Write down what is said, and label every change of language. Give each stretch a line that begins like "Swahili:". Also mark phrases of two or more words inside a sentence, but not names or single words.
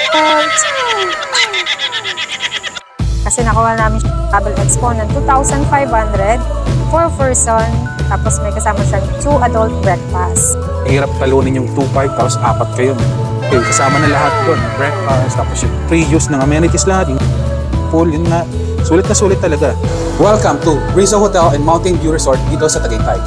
Filipino: Resort! Kasi nakuha namin
English: travel expo
Filipino: ng 2,500
English: for person,
Filipino: tapos may kasama siyang 2
English: adult breakfast.
Filipino: Hirap talunin yung 2,500 tapos 4 kayo. Okay, kasama na lahat doon. Breakfast, tapos yung
English: free use
Filipino: ng amenities lahat. Yung pool, yun na. Sulit na sulit talaga.
English: Welcome to Brizo Hotel and Mountain View Resort dito sa Tagaytay.